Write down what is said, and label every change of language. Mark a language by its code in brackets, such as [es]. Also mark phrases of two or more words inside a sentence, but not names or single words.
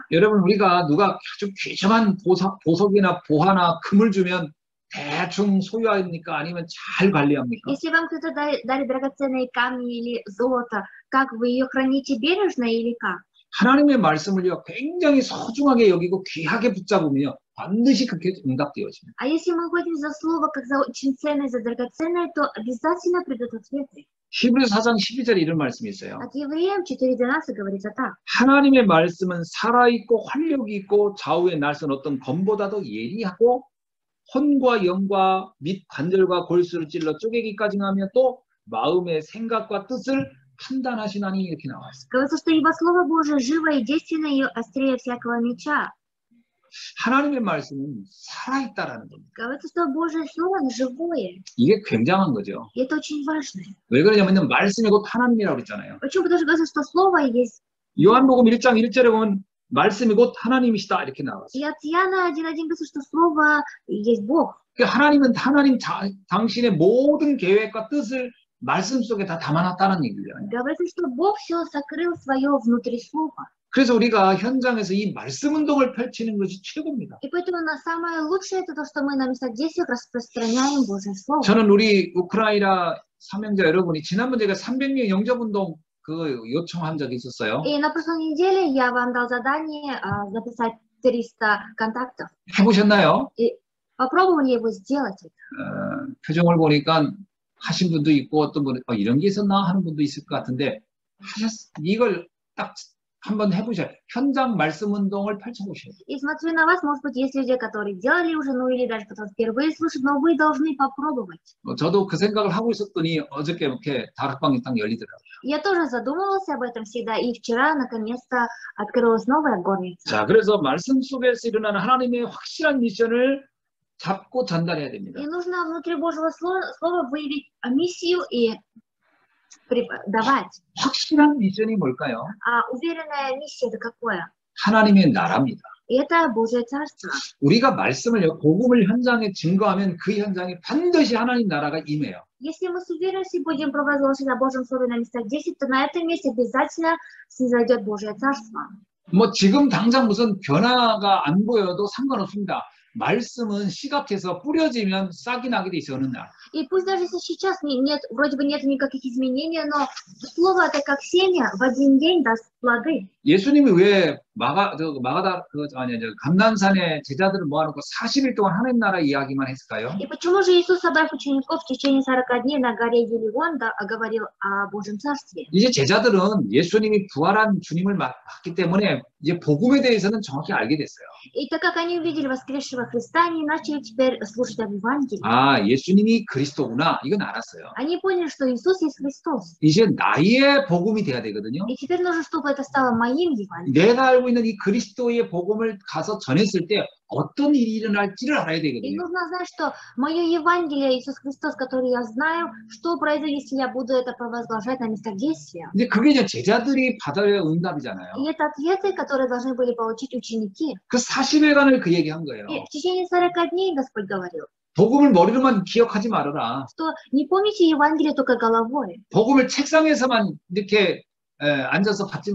[ko] 여러분, 우리가 누가 아주 귀중한 보석이나 보화나 금을 주면 대충 소유합니까? 아니면 잘 관리합니까? [ru] Если вам кто-то дарит драгоценные камни или золото, как вы ее храните бережно или как? [ko] 하나님의 말씀을요 굉장히 소중하게 여기고 귀하게 붙잡으면 반드시 그렇게 응답되어집니다. [ru] А если мы уходим за слово как за очень ценное, за драгоценное, то обязательно придут ответы. [ko] 히브리서 4장 12절에 이런 말씀이 있어요. [ru] От Евреям 4:12 говорится так. [ko] 하나님의 말씀은 살아있고 활력이 있고 좌우에 날선 어떤 검보다도 예리하고 혼과 영과 및 관절과 골수를 찔러 쪼개기까지 하며 또 마음의 생각과 뜻을 판단하시나니 이렇게 나와 있어요. [ru] Говорится, что ибо Слово Божие живо и действенно, и острее всякого меча. [ko] 하나님의 말씀은 살아있다라는 겁니다. [ru] Говорится, что Божье Слово оно живое. [ko] 이게 굉장한 거죠. [ru] И это очень важно. [ko] 왜 그러냐면 말씀이 곧 하나님이라고 그랬잖아요. [ru] Почему? Потому что говорится, что Слово есть. [ko] 요한복음 1장 1절에 보면 말씀이 곧 하나님이시다 이렇게 나왔어요. [ru] И от Иоанна 1:1 говорится, что Слово есть Бог. [ko] 하나님은 당신의 모든 계획과 뜻을 말씀 속에 다 담아놨다는 얘기죠. [ru] Говорится, что Бог все сокрыл свое внутри Слова. [ko] 그래서 우리가 현장에서 이 말씀 운동을 펼치는 것이 최고입니다. [ru] И поэтому самое лучшее это то, что мы на местах действия распространяем Божье Слово. [ko] 저는 우리 우크라이나 사명자 여러분이 지난번 제가 300명 영접 운동 그 요청한 적이 있었어요. [ru] И на прошлой неделе я вам дал задание записать 300 контактов. [ko] 해보셨나요? [ru] И попробовали его сделать. [ko] 표정을 보니까 하신 분도 있고 어떤 분은 이런 게 있었나 하는 분도 있을 것 같은데 이걸 딱 한번 해보셔야 돼요. 현장 말씀 운동을 펼쳐보셔야 돼요. [ru] И смотрю на вас, может быть, есть люди, которые делали уже, ну или даже кто-то впервые слышит, но вы должны попробовать. [ko] 저도 그 생각을 하고 있었더니 어저께 이렇게 다락방이 딱 열리더라고요. [ru] Я тоже задумывался об этом всегда, и вчера наконец-то открылась новая горница. [ko] 자, 그래서 말씀 속에서 일어나는 하나님의 확실한 미션을 잡고 전달해야 됩니다. [ru] И нужно внутри Божьего слова выявить миссию и преподавать. [ko] 확실한 미션이 뭘까요? [ru] А уверенная миссия это какое? [ko] 하나님의 나라입니다. [ru] Это Божье Царство. [ko] 우리가 말씀을 복음을 현장에 증거하면 그 현장에 반드시 하나님 나라가 임해요. [ru] Если мы с уверенностью будем провозглашать о Божьем Слове на местах 10, то на этом месте обязательно снизойдет Божье Царство. [ko] 뭐 지금 당장 무슨 변화가 안 보여도 상관없습니다. 말씀은 씨같아서 뿌려지면 싹이 나게 돼 있어 어느 날. [ru] И пусть даже если сейчас нет, вроде бы нет никаких изменений, но слово это как семя, в один день даст плоды. [ko] 예수님이 왜 감난산에 제자들을 모아놓고 40일 동안 하나님 나라 이야기만 했을까요? [ru] И почему же Иисус, собрав учеников в течение 40 дней на горе Елеон, говорил о Божьем Царстве? [ko] 이제 제자들은 예수님이 부활한 주님을 봤기 때문에 이제 복음에 대해서는 정확히 알게 됐어요. [ru] И так как они увидели воскресшего Христа, они начали теперь слушать об Евангелии. [ko] 아, 예수님이 그리스도구나. 이건 알았어요. [ru] Они поняли, что Иисус есть Христос. [ko] 이제 나의 복음이 돼야 되거든요. [ru] И теперь нужно, чтобы это стало моим Евангелием. [ko] 내가 알고 있는 이 그리스도의 복음을 가서 전했을 때 어떤 일이 일어날지를 알아야 [ru] И [ko] 되거든요. [ru] нужно знать, что мое Евангелие, Иисус Христос, который я знаю, что произойдет, если я буду это провозглашать на местах действия. [ko] 근데 그게 이제 제자들이 받아야 응답이잖아요. [ru] И это ответы, которые должны были получить ученики. [ko] 그 40일간을 그 얘기한 거예요. [ru] И в течение 40 дней Господь говорил, [ko] 복음을 머리로만 기억하지 말아라. [ru] что не помните Евангелие только головой. [ko] 복음을 책상에서만 이렇게 앉아서 받지